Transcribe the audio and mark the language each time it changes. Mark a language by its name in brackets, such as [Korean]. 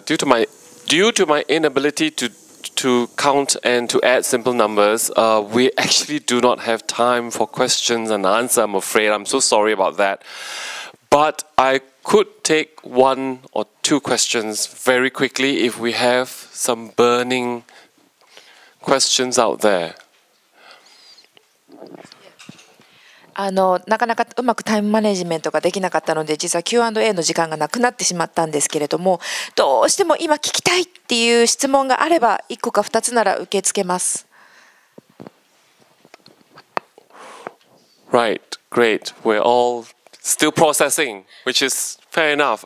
[English] Due to my inability to count and to add simple numbers, we actually do not have time for questions and answer, I'm afraid. I'm so sorry about that. But I could take one or two questions very quickly if we have some burning questions out there. [Japanese] なかなかうまくタイムマネジメントができなかったので、実は Q&A の時間がなくなってしまったんですけれども、どうしても今聞きたいっていう質問があれば1個か2つなら受け付けます。 [English] Right, great. We're all still processing, which is fair enough.